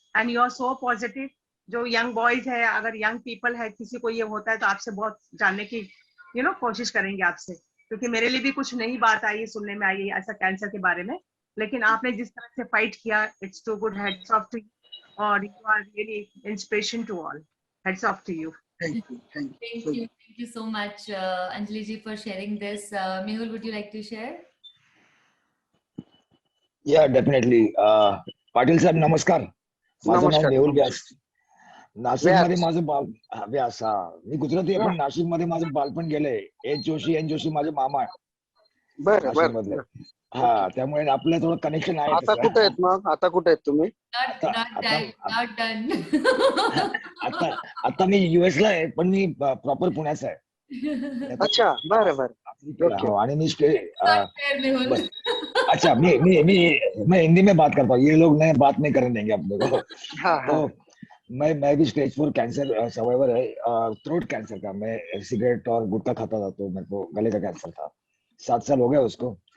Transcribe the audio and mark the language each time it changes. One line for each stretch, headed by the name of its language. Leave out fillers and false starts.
English: And you are so positive.
Hindi: जो young boys है, अगर यंग पीपल है, किसी को ये होता है, तो आपसे बहुत जानने की यू नो कोशिश करेंगे आपसे, क्योंकि मेरे लिए भी कुछ नई बात आई, सुनने में आई ऐसा कैंसर के बारे में। लेकिन आपने जिस तरह से फाइट किया,
English: It's too good. Heads off to you, और you are really inspiration to all. Heads off to you. Thank you. Thank you. Thank you so much, Anjali ji, for sharing this. Mehul, would you like to share?
Marathi: या definitely. Patil साहेब नमस्कार. माझं नाव नमस्कार. मेहुल व्यास. नाशिक व्यास. मध्ये माझं व्यास. हा, मी गुजराती आहे, पण नाशिक मध्ये माझं बालपण गेलंय. एच जोशी, एन जोशी माझे मामा आहे बरं नाशिक बरं. मधले. हा, त्यामुळे आपलं थोडं कनेक्शन आहे आता कुठे आहेत मग? आता कुठे आहेत तुम्ही?
English: Not done.
Marathi: आता मी युएस ला आहे, पण मी प्रॉपर पुण्याचा आहे. अच्छा, बरं बरं. हो, आणि मी
English: Not fair, Mehul.
Hindi: अच्छा, मैं हिंदी में बात करता हूँ. ये लोग नए बात नहीं करने देंगे अपने को. हाँ हाँ. तो मैं भी स्टेज 4 कैंसर सर्वाइवर है. थ्रोट कैंसर का. मैं सिगरेट और गुटखा खाता था, तो मेरे को गले का कैंसर था. 7 साल हो गए उसको.